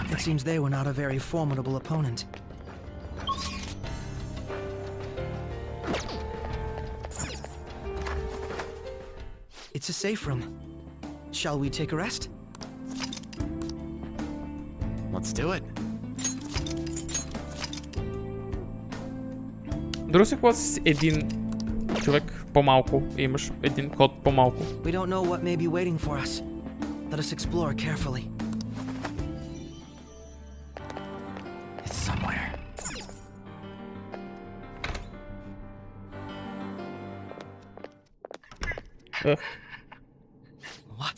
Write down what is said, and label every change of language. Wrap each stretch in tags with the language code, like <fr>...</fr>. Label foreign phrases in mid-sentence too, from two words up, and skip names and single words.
<en>It seems they were not a very formidable opponent. It's a safe room. Shall we take a rest? Let's do it.</en> <bg>Друго си, когато си един човек по-малко и имаш един код по-малко.</bg> <en>We don't know what may be waiting for us. Let us explore carefully. It's somewhere. Ugh. What?</en>